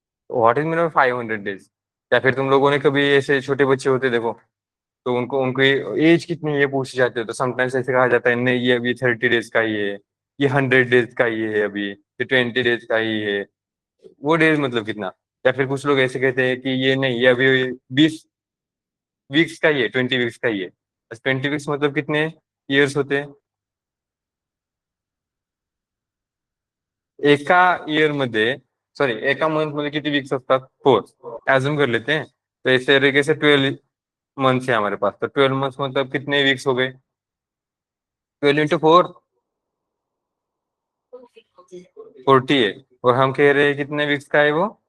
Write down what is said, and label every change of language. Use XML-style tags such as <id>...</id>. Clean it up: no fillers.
<en>What is mean of 500 days?</en> <hi>या फिर तुम लोगों ने कभी ऐसे छोटे बच्चे होते देखो, तो उनको उनको एज कितनी है ये पूछी जाती है, तो समटाइम्स ऐसे कहा जाता है नहीं ये अभी 30 डेज का ही है, ये 100 डेज का ही है, अभी ये 20 डेज का ही है। वो डेज मतलब कितना? या फिर कुछ लोग ऐसे कहते हैं कि ये नहीं, ये अभी 20 वीक्स का ही है, 20 वीक्स का ही है। 20 वीक्स मतलब कितने ईयर्स होते हैं?</hi> <mr>एका ईयर मध्ये, सॉरी एका मंथ मध्ये किती वीक्स असतात?</mr> <hi>4। एज्यूम कर लेते हैं। तो इस तरीके से 12 मंथ्स है हमारे पास, तो 12 मंथ्स मतलब कितने वीक्स हो गए? 12 × 4 40 है। और हम कह रहे हैं कितने वीक्स का है वो?</hi>